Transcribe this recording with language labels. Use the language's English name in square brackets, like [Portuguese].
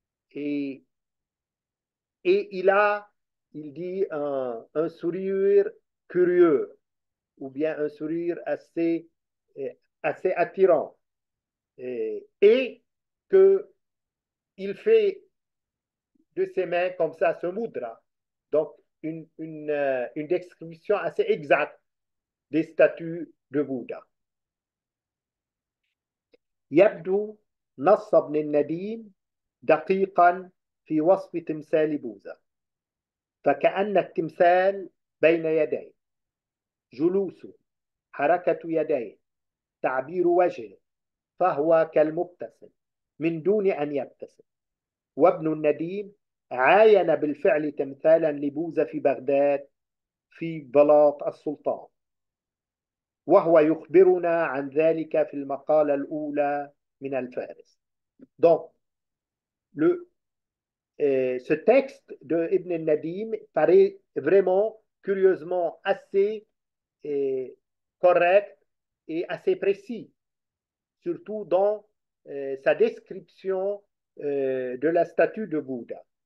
[French] Et il dit, un sourire curieux ou bien un sourire assez attirant. Et qu'il fait de ses mains comme ça ce mudra. Donc, une description assez exacte des statues de Bouddha. [Arabic] يبدو نص ابن النديم دقيقا في وصف تمثال بوذا، فكأن التمثال بين يديه، جلوسه، حركة يديه، تعبير وجهه، فهو كالمبتسم من دون أن يبتسم. وابن النديم عاين بالفعل تمثالا لبوذا في بغداد في بلاط السلطان، وهو يخبرنا عن ذلك في المقالة الأولى من الفهرس. [French] Donc, ce texte de Ibn al-Nadim paraît vraiment, curieusement, assez correct et assez précis, surtout dans sa description de la statue de Bouddha.